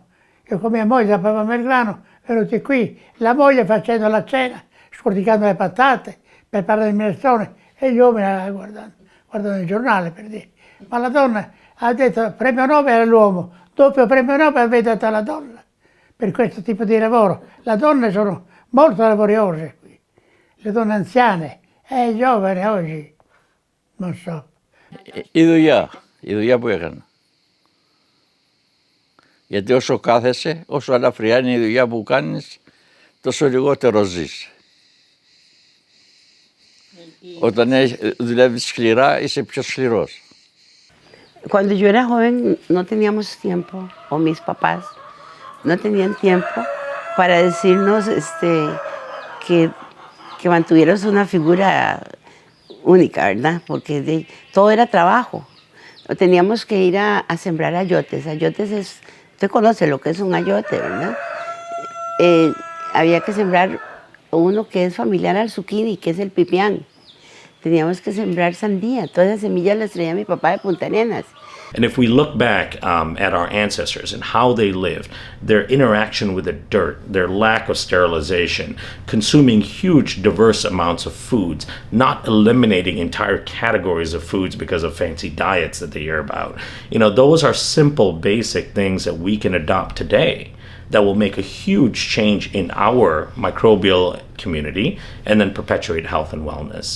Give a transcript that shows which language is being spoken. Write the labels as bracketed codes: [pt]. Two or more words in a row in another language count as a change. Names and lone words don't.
[it] Io con mia moglie zappavamo il grano, venuti qui, la moglie facendo la cena, scorticando le patate, preparando il minestrone, e gli uomini guardando il giornale per dire. Ma la donna ha detto premio Nobel all'uomo, doppio premio Nobel avete dato alla donna per questo tipo di lavoro. Le donne sono molto laboriose qui, le donne anziane, giovani oggi, non so. [el] Η δουλειά που έκανα. Γιατί όσο κάθεσαι, όσο ελαφριά είναι η δουλειά που κάνεις, τόσο λιγότερο ζεις. Όταν δουλεύεις σκληρά, είσαι πιο σκληρός. [es] Cuando yo era joven no teníamos tiempo, o mis papás no tenían tiempo para decirnos que mantuvieras una figura única, ¿verdad? Porque todo era trabajo. Teníamos que ir a sembrar ayotes. Ayotes es, usted conoce lo que es un ayote, ¿verdad? Había que sembrar uno que es familiar al zucchini, que es el pipián. Teníamos que sembrar sandía. Todas las semillas las traía mi papá de Punta Arenas. [en] And if we look back at our ancestors and how they lived, their interaction with the dirt, their lack of sterilization, consuming huge diverse amounts of foods, not eliminating entire categories of foods because of fancy diets that they hear about, those are simple, basic things that we can adopt today that will make a huge change in our microbial community and then perpetuate health and wellness.